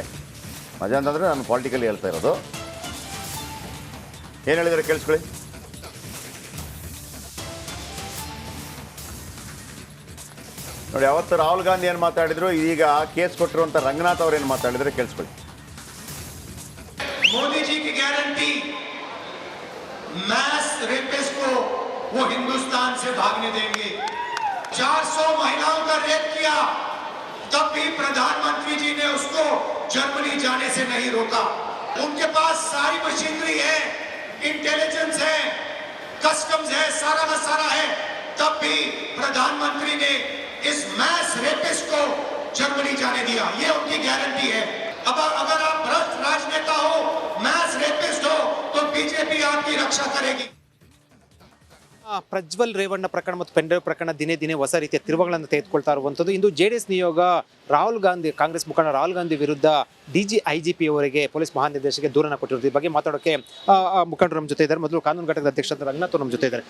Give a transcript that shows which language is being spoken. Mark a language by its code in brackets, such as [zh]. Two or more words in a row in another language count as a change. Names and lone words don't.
[kn] ಮಜಾ ಅಂತಂದರೆ ನಾನು ಪಾಲಿಟಿಕಲಿ ಹೇಳ್ತಾ ಇರೋದು. ಏನು ಹೇಳಿದರೆ ಕೇಳಿಸ್ಕೊಳ್ಳಿ. ನೋಡಿ, ಅವತ್ತು ರಾಹುಲ್ ಗಾಂಧಿ ಏನು ಮಾತಾಡಿದ್ರು, ಈಗ ಕೇಸ್ ಕೊಟ್ಟಿರುವಂಥ ರಂಗನಾಥ್ ಅವ್ರು ಏನು ಮಾತಾಡಿದ್ರೆ ಕೇಳಿಸ್ಕೊಳ್ಳಿ. [hi] मोदी जी की गारंटी, [en] mass rapist [hi] को वो हिंदुस्तान से भागने देंगे। 400 महिलाओं का रेप किया, तब भी प्रधानमंत्री जी ने उसको जर्मनी जाने से नहीं रोका। उनके पास सारी मशीनरी है, इंटेलिजेंस है, कस्टम्स है, सारा का सारा है, तब भी प्रधानमंत्री ने इस [en] mass rapist [hi] को जर्मनी जाने दिया। ये उनकी गारंटी है। अब अगर आप भ्रष्ट राजनेता हो, [en] mass rapist [hi] हो, तो बीजेपी आपकी रक्षा करेगी। [kn] ಪ್ರಜ್ವಲ್ ರೇವಣ್ಣ ಪ್ರಕರಣ ಮತ್ತು ಪೆಂಡ್ರೈವ್ ಪ್ರಕರಣ ದಿನೇ ದಿನೇ ಹೊಸ ರೀತಿಯ ತಿರುವುಗಳನ್ನು ತೆಗೆದುಕೊಳ್ತಾ ಇರುವಂಥದ್ದು. ಇಂದು JDS ನಿಯೋಗ ರಾಹುಲ್ ಗಾಂಧಿ, ಕಾಂಗ್ರೆಸ್ ಮುಖಂಡ ರಾಹುಲ್ ಗಾಂಧಿ ವಿರುದ್ಧ IGP ಅವರಿಗೆ ಪೊಲೀಸ್ ಮಹಾನಿರ್ದೇಶಕರಿಗೆ ದೂರನ್ನು ಕೊಟ್ಟಿರೋದು. ಈ ಬಗ್ಗೆ ಮಾತಾಡೋಕ್ಕೆ ಮುಖಂಡರು ನಮ್ಮ ಜೊತೆ ಇದ್ದಾರೆ. ಮೊದಲು ಕಾನೂನು ಘಟಕದ ಅಧ್ಯಕ್ಷ ರಂಗನಾಥ್ ನಮ್ಮ ಜೊತೆ ಇದ್ದಾರೆ.